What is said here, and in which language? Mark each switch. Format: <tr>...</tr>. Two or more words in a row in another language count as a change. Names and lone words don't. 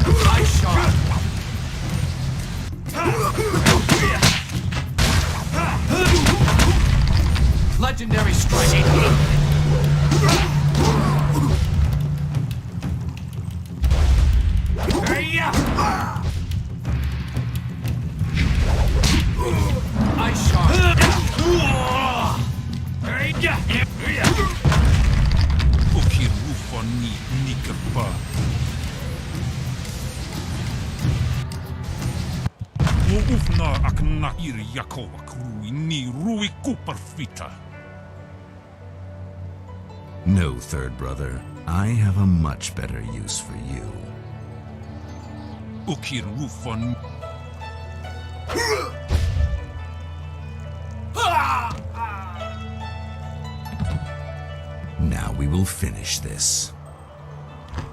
<en>Nice shot! Legendary strike! Nice shot! Ufna akna ir Yakova krui ni rui kuperfita. No, third brother. I have a much better use for you. Ukir Rufan. Now we will finish this.</en>